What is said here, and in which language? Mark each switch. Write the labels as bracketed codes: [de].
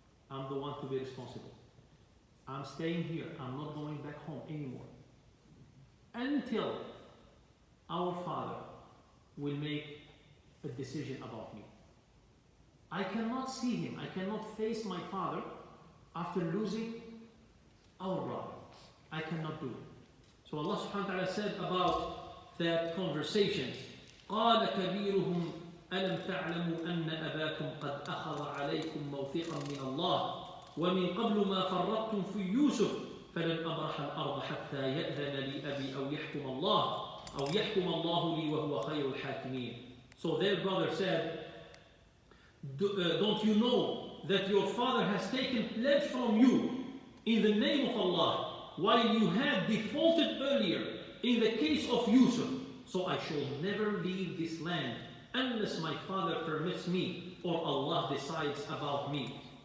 [en] I'm the one to be responsible. I'm staying here. I'm not going back home anymore until our father will make a decision about me. I cannot see him. I cannot face my father after losing our brother. I cannot do it. So Allah subhanahu wa ta'ala said about that conversation, [ar] قَالَ كَبِيرُهُمْ أَلَمْ تَعْلَمُوا أَنَّ أَبَاكُمْ قَدْ أَخَذَ عَلَيْكُمْ مَوْثِقًا مِنَ اللَّهِ وَمِنْ قَبْلُ مَا فَرَّطْتُمْ فِي يُوسُفَ فَلَنْ أَبْرَحَ الْأَرْضَ حَتَّى يَأْذَنَ لِي أَبِي أَوْ يَحْكُمَ اللَّهُ لِي وَهُوَ خَيْرُ الْحَاكِمِينَ. [en] So their brother said, don't you know that your father has taken pledge from you in the name of Allah, while you had defaulted earlier in the case of Yusuf? So I shall never leave this land unless my father permits me or Allah decides about me.